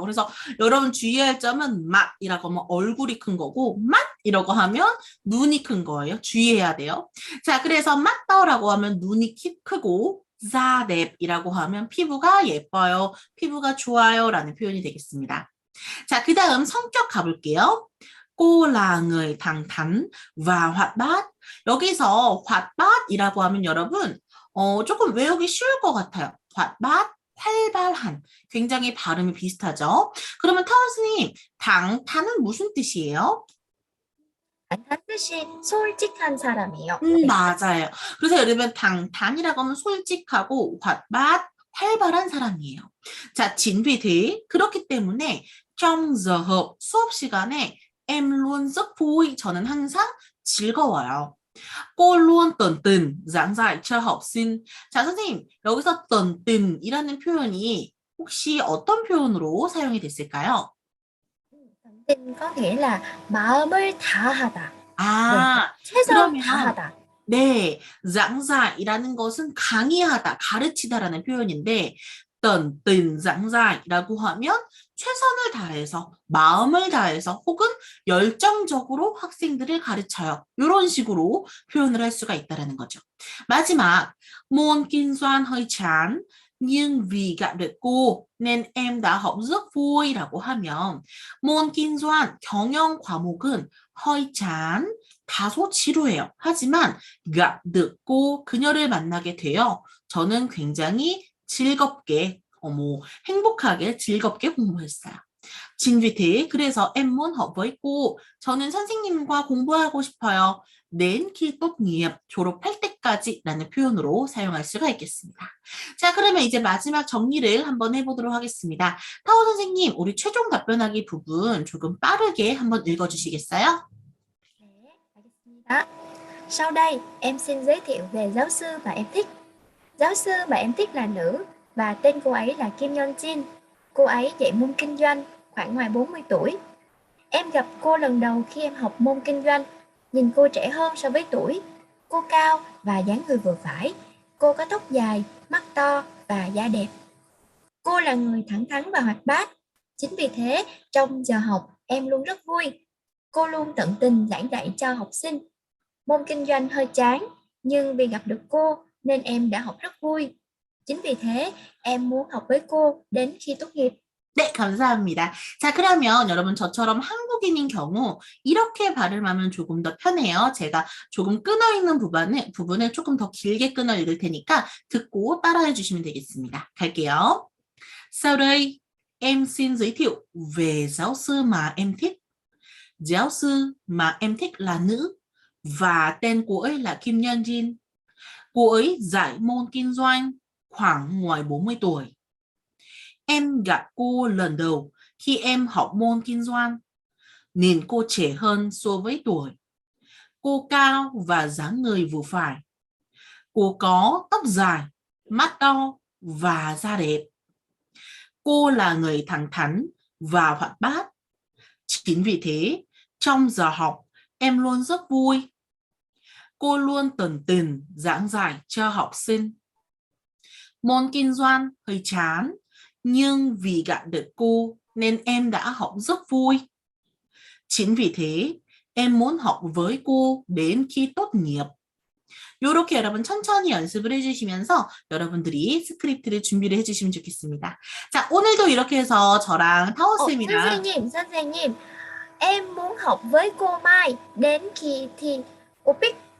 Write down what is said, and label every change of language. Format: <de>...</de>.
<ko>그래서 여러분 주의할 점은 맛이라고 하면 얼굴이 큰 거고 맛이라고 하면 눈이 큰 거예요. 주의해야 돼요. 자, 그래서 맛떠라고 하면 눈이 크고 자넵이라고 하면 피부가 예뻐요. 피부가 좋아요 라는 표현이 되겠습니다. 자, 그 다음 성격 가볼게요.</ko> <vi>cô là người thẳng thắn và hoạt bát.</vi> <ko>여기서 hoạt bát이라고 하면 여러분 조금 외우기 쉬울 것 같아요.</ko> <vi>hoạt bát, 활발한.</vi> <ko>굉장히 발음이 비슷하죠. 그러면 타우스님, 당탄은 무슨 뜻이에요? 한 뜻이 솔직한 사람이에요. 맞아요. 그래서 예를 들면 당탄이라고 하면 솔직하고 hoạt bát, 활발한 사람이에요. 자, 진비 대 그렇기 때문에</ko> <vi>trong giờ học</vi> <ko>수업 시간에</ko> <vi>em luôn rất vui.</vi> <ko>저는 항상 즐거워요.</ko> <vi>cô luôn tận tình giảng dạy cho học sinh.</vi> <ko>자, 선생님, 여기서 tận tình 이라는 표현이 혹시 어떤 표현으로 사용이 됐을까요?</ko> <vi>tình có nghĩa là</vi> <ko>마음을 다하다. 아, 최선 그러면 다하다. 네, giảng dạy 이라는 것은 강의하다, 가르치다라는 표현인데</ko> <vi>tận tình giảng dạy</vi> <ko>라고 하면 최선을 다해서, 마음을 다해서 혹은 열정적으로 학생들을 가르쳐요. 이런 식으로 표현을 할 수가 있다는 거죠.</ko> <vi>마지막, môn kinh doanh hơi chán, nhưng vì gặp được cô nên em đã học rất vui</vi> <ko>라고 하면</ko> <vi>môn kinh doanh,</vi> <ko>경영 과목은</ko> <vi>hơi chán,</vi> <ko>다소 지루해요. 하지만 gặp được cô, 그녀를 만나게 되어 저는 굉장히 즐겁게, 행복하게 즐겁게 공부했어요.</ko> <vi>Chính vì thế,</vi> <ko>그래서</ko> <vi>em muốn học với cô.</vi> <ko>저는 선생님과 공부하고 싶어요.</ko> <vi>đến khi tốt nghiệp,</vi> <ko>졸업할 때까지라는 표현으로 사용할 수가 있겠습니다. 자, 그러면 이제 마지막 정리를 한번 해보도록 하겠습니다. 타오 선생님, 우리 최종 답변하기 부분 조금 빠르게 한번 읽어주시겠어요? 네, 알겠습니다.</ko> <vi>Sau đây, em xin giới thiệu về giáo sư mà em thích. Giáo sư mà em thích là nữ và tên cô ấy là Kim Yeon Jin. Cô ấy dạy môn kinh doanh, khoảng ngoài 40 tuổi. Em gặp cô lần đầu khi em học môn kinh doanh. Nhìn cô trẻ hơn so với tuổi. Cô cao và dáng người vừa phải. Cô có tóc dài, mắt to và da đẹp. Cô là người thẳng thắn và hoạt bát. Chính vì thế, trong giờ học, em luôn rất vui. Cô luôn tận tình giảng dạy cho học sinh. Môn kinh doanh hơi chán, nhưng vì gặp được cô nên em đã học rất vui. Chính vì thế, em muốn học với cô đến khi tốt nghiệp.</vi> <ko>네, 감사합니다. 자, 그러면 여러분 저처럼 한국인인 경우 이렇게 발음하면 조금 더 편해요. 제가 조금 끊어있는 부분을 조금 더 길게 끊어 읽을 테니까 듣고 따라해 주시면 되겠습니다. 갈게요.</ko> <vi>Sau đây, em xin giới thiệu về giáo sư mà em thích. Giáo sư mà em thích là nữ và tên cô ấy là Kim Yeon Jin. Cô ấy dạy môn kinh doanh khoảng ngoài 40 tuổi. Em gặp cô lần đầu khi em học môn kinh doanh, nhìn cô trẻ hơn so với tuổi. Cô cao và dáng người vừa phải. Cô có tóc dài, mắt to và da đẹp. Cô là người thẳng thắn và hoạt bát. Chính vì thế, trong giờ học, em luôn rất vui. Cô luôn tận tình giảng dạy cho học sinh. Môn kinh doanh hơi chán, nhưng vì gặp được cô nên em đã học rất vui. Chính vì thế, em muốn học với cô đến khi tốt nghiệp.</vi> <ko>이렇게 여러분 천천히 연습을 해주시면서 여러분들이 스크립트를 준비를 해주시면 좋겠습니다. 자, 오늘도 이렇게 해서 저랑 타오쌤이랑 선생님,</ko> <vi>em muốn học với cô Mai đến khi thi OPIC.</vi>